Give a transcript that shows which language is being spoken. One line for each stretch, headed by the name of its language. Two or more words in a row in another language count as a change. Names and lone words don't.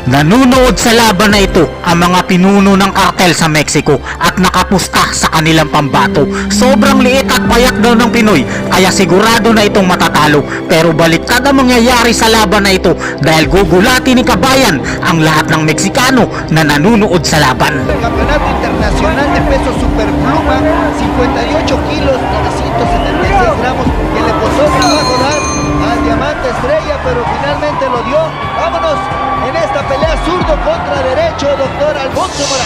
Filipino: Nanunood sa laban na ito ang mga pinuno ng kartel sa Mexico at nakapusta sa kanilang pambato. Sobrang liit at payat daw ng Pinoy, kaya sigurado na itong matatalo. Pero baliktad ang mangyayari sa laban na ito dahil gugulatin ni Kabayan ang lahat ng Meksikano na nanunood sa laban.
Spanish: El Campeonato Internacional de Peso Superpluma, 58 kilos, 976 gramos, que le costó trabajo dar al Diamante Estrella, pero finalmente lo dio. Vámonos en esta pelea zurdo contra derecho, doctor Alfonso Morán.